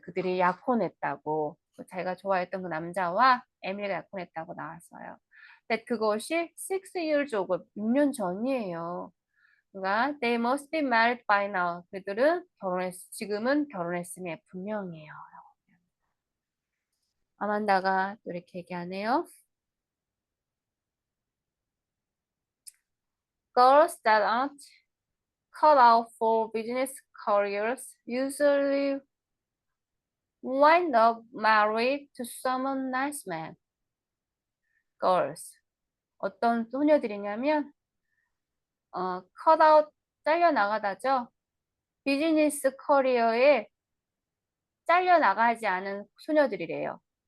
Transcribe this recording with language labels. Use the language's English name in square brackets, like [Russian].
[Korean] 그들이 약혼했다고. 자기가 좋아했던 그 남자와 에밀리가 약혼했다고 나왔어요. 근데 그것이 [English] 6 years ago, [Korean] 6년 전이에요. 그러니까 [English] they must be married by now. [Korean] 그들은 지금은 결혼했음이 분명해요. 아만다가 또 이렇게 얘기하네요. [English] Girls that aren't cut out for business careers usually wind up married to someone nice man. Girls. [Korean] 어떤 소녀들이냐면 [English] cut out [Korean] 잘려나가다죠. 비즈니스 커리어에 잘려나가지 않은 소녀들이래요.